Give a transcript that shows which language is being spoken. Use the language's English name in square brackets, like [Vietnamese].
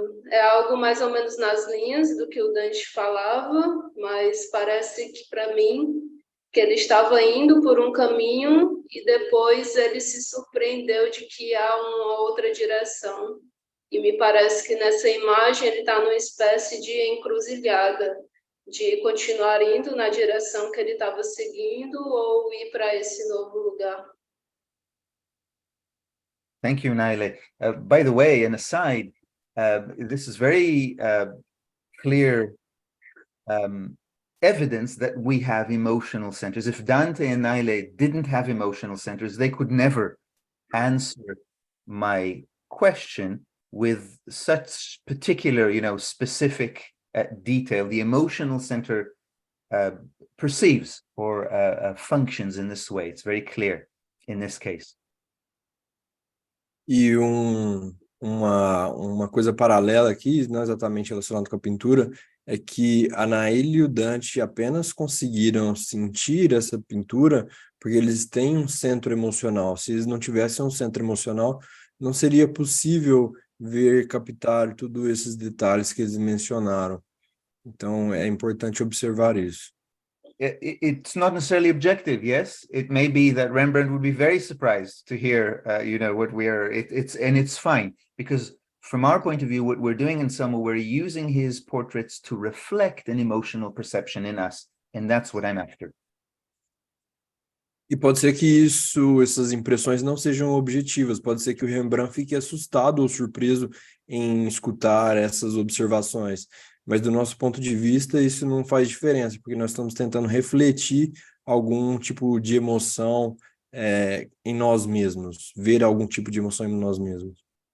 [Portuguese] É algo mais ou menos nas linhas do que o Dante falava, mas parece que para mim que ele estava indo por um caminho e depois ele se surpreendeu de que há uma outra direção. E me parece que nessa imagem ele está numa espécie de encruzilhada, de continuar indo na direção que ele estava seguindo ou ir para esse novo lugar. [English] Thank you, Naila. By the way, an aside, this is very clear evidence that we have emotional centers. If Dante and Naila didn't have emotional centers, they could never answer my question with such particular, specific detail. The emotional center perceives or functions in this way. It's very clear in this case. [Portuguese] E uma coisa paralela aqui, não exatamente relacionada com a pintura, é que a Naila e o Dante apenas conseguiram sentir essa pintura porque eles têm um centro emocional. Se eles não tivessem um centro emocional, não seria possível ver, captar todos esses detalhes que eles mencionaram. Então, é importante observar isso. [English] it's not necessarily objective. Yes, it may be that Rembrandt would be very surprised to hear, what it's fine, because from our point of view, what we're doing in Selma, we're using his portraits to reflect an emotional perception in us, and that's what I'm after. [Portuguese] E pode ser que essas impressões não sejam objetivas, pode ser que o Rembrandt fique assustado ou surpreso em escutar essas observações, mas do nosso ponto de vista isso não faz diferença, porque nós estamos tentando refletir algum tipo de emoção em nós mesmos, ver algum tipo de emoção em nós mesmos.